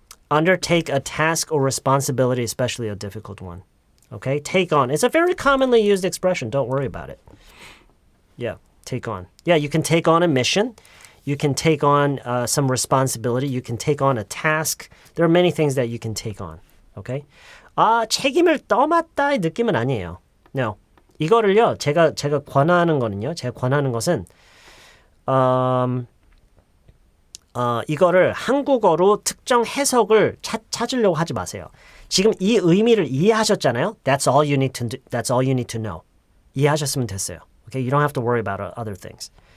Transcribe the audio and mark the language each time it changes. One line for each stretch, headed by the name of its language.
English: Undertake a task or responsibility, especially a difficult one. Okay, take on. It's a very commonly used expression. Don't worry about it. Yeah, take on. Yeah, you can take on a mission. You can take on some responsibility. You can take on a task. There are many things that you can take on. Okay?
Korean: 책임을 떠맡다의 느낌은 아니에요.
English: No.
Korean: 이거를요, 제가 권하는 거는요, 제가 권하는 것은, 이거를 한국어로 특정 해석을 찾으려고 하지 마세요. 지금 이 의미를 이해하셨잖아요.
English: That's all you need to do. That's all you need to know.
Korean: 이해하셨으면 됐어요.
English: Okay, you don't have to worry about other things.